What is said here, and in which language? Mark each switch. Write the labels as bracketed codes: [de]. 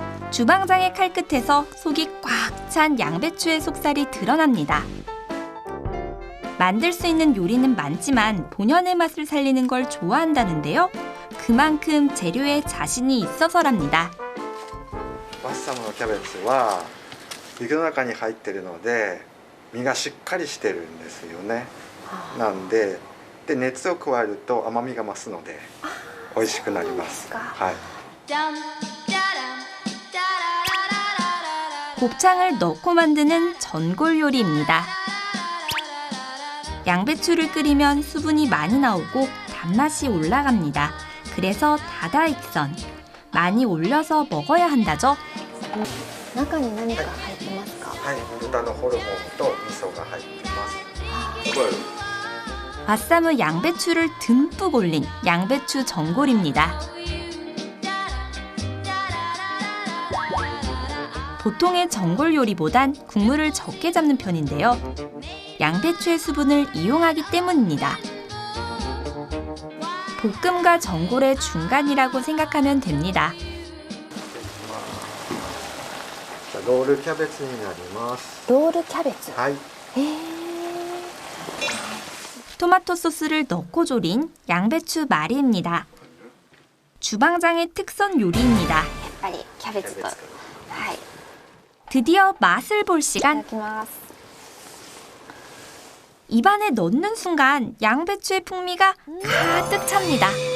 [ko] 주방장의 칼끝에서 속이 꽉 찬 양배추의 속살이 드러납니다. 만들 수 있는 요리는 많지만 본연의 맛을 살리는 걸 좋아한다는데요. 그만큼 재료에 자신이 있어서랍니다. [ja] ワッサムのキャベツは水の中に入ってるので身がしっかりしてるんですよね。なんで熱を加えると甘みが増すので美味しくなります。はい。 [ko] 곱창을 넣고 만드는 전골 요리입니다. 양배추를 끓이면 수분이 많이 나오고 단맛이 올라갑니다. 그래서 다다익선, 많이 올려서 먹어야 한다죠. [ja] 中に何か入ってますか? はい、豚のホルモンと味噌が入ってます。 [ko] 맛사무 양배추를 듬뿍 올린 양배추 전골입니다. 보통의 전골 요리보단 국물을 적게 잡는 편인데요. 양배추의 수분을 이용하기 때문입니다. 볶음과 전골의 중간이라고 생각하면 됩니다. [ja] ロールキャベツになります。ロールキャベツ。はい。 [ko] 토마토 소스를 넣고 조린 양배추 마리입니다. 주방장의 특선 요리입니다. [ja] やっぱりキャベツと。はい。 [ko] 드디어 맛을 볼 [ja] いただ [ko] 시간. [ja] きます。 [ko] 입안에 넣는 순간 양배추의 풍미가 가득 찹니다.